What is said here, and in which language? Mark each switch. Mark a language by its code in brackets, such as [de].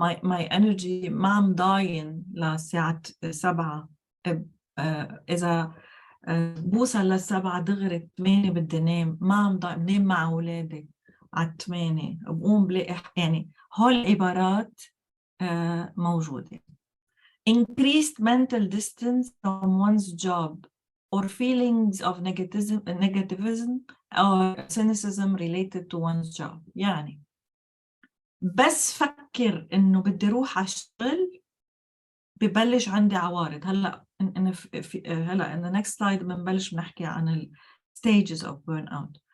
[en] My energy [ar] ما عم ضاين لساعة 7. إذا بوصل ل7 دغري 8 بدي نام. ما عم ضاين. بنام مع أولادي على 8 بقوم بلاقي يعني هول العبارات موجودة. [en] Increased mental distance from one's job or feelings of negativism or cynicism related to one's job. [ar] يعني بس فكر إنه بدي روح على الشغل ببلش عندي عوارض. هلا [en] in the next slide [ar] بنبلش بنحكي عن ال [en] stages of burnout.